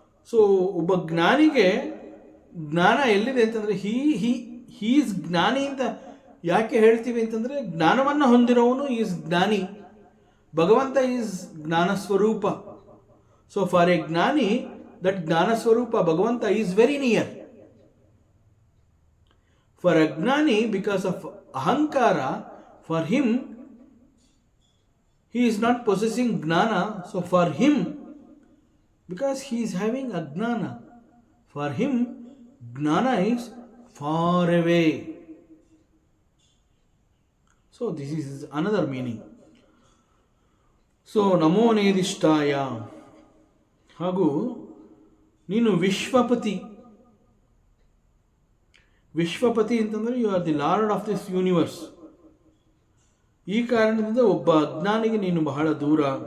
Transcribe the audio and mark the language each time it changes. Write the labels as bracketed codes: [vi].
[kn] So ಒಬ್ಬ ಜ್ಞಾನಿಗೆ ಜ್ಞಾನ ಎಲ್ಲಿದೆ ಅಂತಂದರೆ ಈಸ್ ಜ್ಞಾನಿ ಅಂತ ಯಾಕೆ ಹೇಳ್ತೀವಿ ಅಂತಂದರೆ, ಜ್ಞಾನವನ್ನು ಹೊಂದಿರೋವನು ಈಸ್ ಜ್ಞಾನಿ. [en] ಭಗವಂತ ಈಸ್ ಜ್ಞಾನ ಸ್ವರೂಪ. ಸೊ ಫಾರ್ ಎ ಜ್ಞಾನಿ, ದಟ್ ಜ್ಞಾನ ಸ್ವರೂಪ ಭಗವಂತ ಈಸ್ ವೆರಿ ನಿಯರ್. ಫಾರ್ ಅಜ್ಞಾನಿ, ಬಿಕಾಸ್ ಆಫ್ ಅಹಂಕಾರ, for him he is not possessing gnana, so for him, because he is having ajnana, for him gnana is far away. So this is another meaning. [kn] So ನಮೋ ನೇದಿಷ್ಟಾಯ, ಹಾಗೂ ನೀನು ವಿಶ್ವಪತಿ. ವಿಶ್ವಪತಿ ಅಂತಂದರೆ [en] You are the lord of this universe. [kn] ಈ ಕಾರಣದಿಂದ ಒಬ್ಬ ಅಜ್ಞಾನಿಗೆ ನೀನು ಬಹಳ ದೂರ.